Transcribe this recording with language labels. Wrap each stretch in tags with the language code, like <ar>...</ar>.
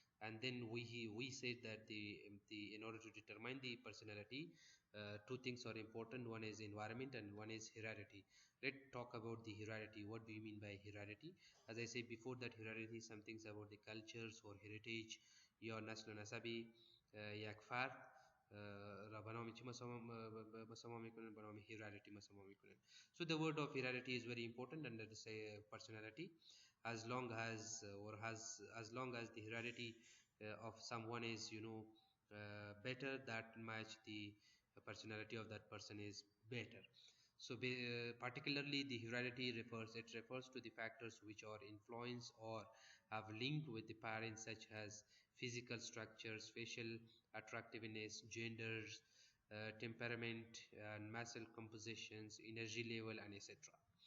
<en>And then we said that the in order to determine the personality, two things are important. One is environment and one is heredity. Let's talk about the heredity. What do you mean by heredity? As I said before, that heredity is something about the cultures or heritage</en> <fa>یا نسل و نسبی یک فرد را به نام چی مسما میکنن؟ به نام هیرارچی مسما میکنن.</fa> <en>So the word of hierarchy is very important under the say personality. As long as as long as the hierarchy of someone is better, that much the personality of that person is better. So particularly the hierarchy refers to the factors which are influence or have linked with the parents, such as physical structures, facial attractiveness, genders, temperament, and muscle compositions, energy level, and etc.</en>